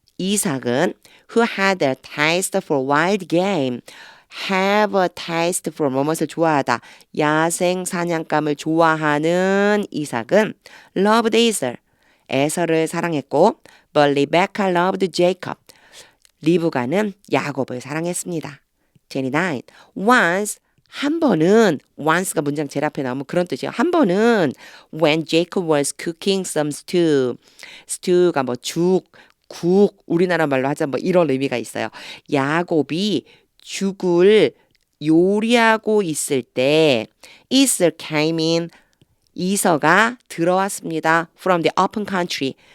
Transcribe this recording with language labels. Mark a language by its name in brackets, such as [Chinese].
[Korean] 이삭은 [English] who had a taste for wild game have a taste for [Korean] 무엇을 좋아하다. 야생 사냥감을 좋아하는 이삭은 [English] loved Esau. [Korean] 에서를 사랑했고 [English] but Rebecca loved Jacob. [Korean] 리브가는 야곱을 사랑했습니다. 29. Once 한 번은 once가 문장 제일 앞에 나오면 그런 뜻이에요. 한 번은 [English] when Jacob was cooking some stew. [Korean] stew가 뭐 죽, 국, 우리나라 말로 하자 뭐 이런 의미가 있어요. 야곱이 죽을 요리하고 있을 때 [English] Esau came in. [Korean] 이서가 들어왔습니다. [English] From the open country.